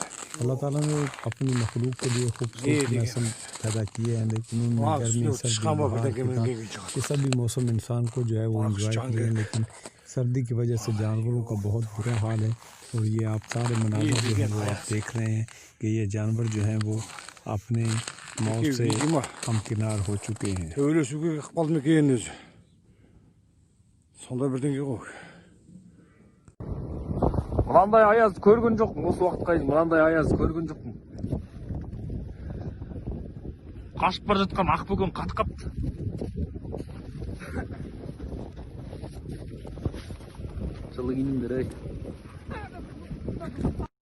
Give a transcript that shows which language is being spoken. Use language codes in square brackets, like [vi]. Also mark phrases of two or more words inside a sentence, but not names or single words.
[ur] اللہ تعالیٰ نے اپنی مخلوق کے لیے خوبصورت موسم پیدا کیے ہیں، لیکن ان میں گرمی، سردی، بہار کے سبھی موسم انسان کو جو ہے وہ انجوائے کرے ہیں، لیکن سردی کی وجہ سے جانوروں کا بہت برا حال ہے۔ اور یہ آپ سارے مناظر جو ہیں وہ آپ دیکھ رہے ہیں کہ یہ جانور جو ہیں وہ اپنے موت سے ہمکنار ہو چکے ہیں۔ [ky] Mınандай ayaz көргөн жокмун, осы убакытка чейин мынандай ayaz көргөн жокмун. Кашып бара жаткан ак бөкөн каткапты. Жылы кийиндер ey.